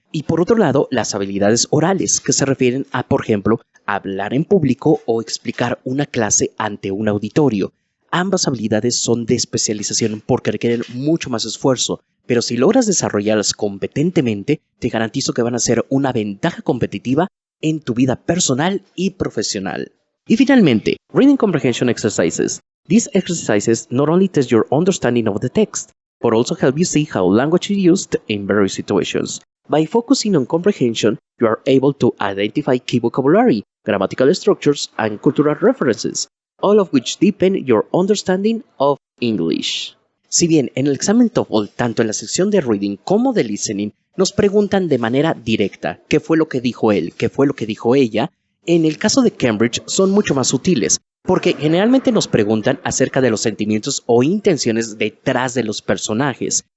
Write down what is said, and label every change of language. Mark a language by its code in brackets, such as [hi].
[es] Y por otro lado, las habilidades orales, que se refieren a, por ejemplo, hablar en público o explicar una clase ante un auditorio. Ambas habilidades son de especialización porque requieren mucho más esfuerzo, pero si logras desarrollarlas competentemente, te garantizo que van a ser una ventaja competitiva en tu vida personal y profesional. Y finalmente, [en] Reading Comprehension Exercises. These exercises not only test your understanding of the text, but also help you see how language is used in various situations. By focusing on comprehension, you are able to identify key vocabulary, grammatical structures, and cultural references, all of which deepen your understanding of English. [es] Si bien en el examen TOEFL, tanto en la sección de Reading como de Listening, nos preguntan de manera directa qué fue lo que dijo él, qué fue lo que dijo ella, en el caso de Cambridge son mucho más sutiles, porque generalmente nos preguntan acerca de los sentimientos o intenciones detrás de los personajes.